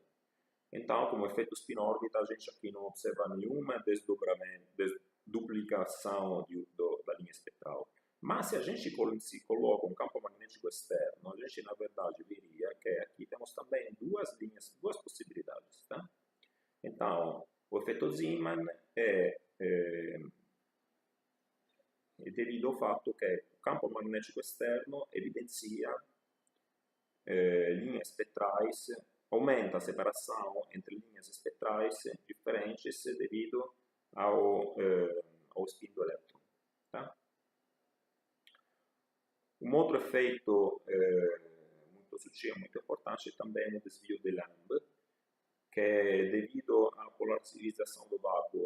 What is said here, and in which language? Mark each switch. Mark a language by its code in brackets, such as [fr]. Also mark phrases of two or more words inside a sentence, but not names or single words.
[pt] Então, como efeito spin-órbita, a gente aqui não observa nenhuma duplicação da linha espectral, Mas se a gente se coloca um campo magnético externo, a gente na verdade veria que aqui temos também duas linhas, duas possibilidades, tá? Então, o efeito Zeeman [it] è devido al fatto che il campo magnetico esterno [pt] evidencia linhas espectrais, aumenta a separação entre linhas espectrais diferentes devido ao spin do elétron. Tá? Um outro efeito muito sutil, muito importante também é o desvio de Lamb, que é devido à polarização do vácuo.